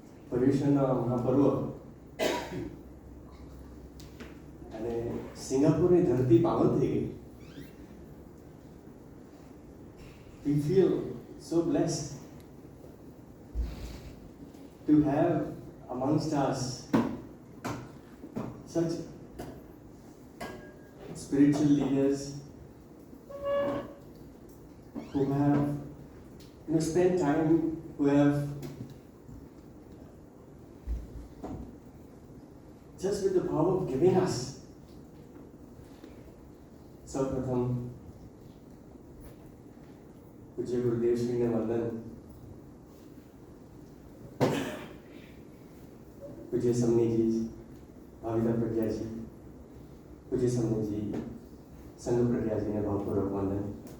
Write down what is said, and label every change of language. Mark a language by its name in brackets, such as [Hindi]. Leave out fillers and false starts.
[Gujarati] पर्युषण महापर्व અને સિંગાપુરની ધરતી પાવન થઈ ગઈ. [English] We feel so blessed to have amongst us such spiritual leaders who have spent time, who have just with the power of giving us. [Hindi] सर्वप्रथम पूज्य गुरुदेव श्री ने वंदन. पूज्य समनी जी, भाविता प्रज्ञा जी, पूज्य समनी जी, संघ प्रज्ञा जी ने भावपूर्वक वंदन.